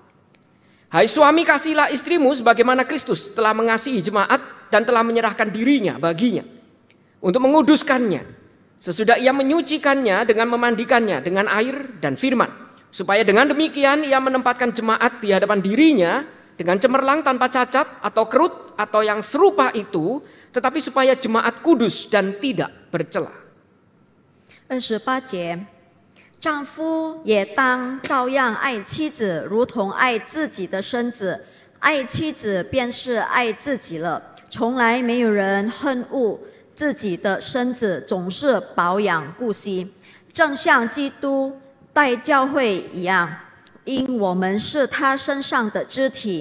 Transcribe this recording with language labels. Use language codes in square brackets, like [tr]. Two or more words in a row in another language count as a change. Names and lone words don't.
[id] Hai suami, kasihilah istrimu sebagaimana Kristus telah mengasihi jemaat dan telah menyerahkan dirinya baginya untuk menguduskannya, sesudah ia menyucikannya dengan memandikannya dengan air dan firman, supaya dengan demikian ia menempatkan jemaat di hadapan dirinya dengan cemerlang tanpa cacat atau kerut atau yang serupa itu, tetapi supaya jemaat kudus dan tidak bercela. [zh] 28 节，丈夫也当照样爱妻子，如同爱自己的身子。爱妻子便是爱自己了。从来没有人恨恶自己的身子，总是保养顾惜，正像基督待教会一样，因我们是他身上的肢体。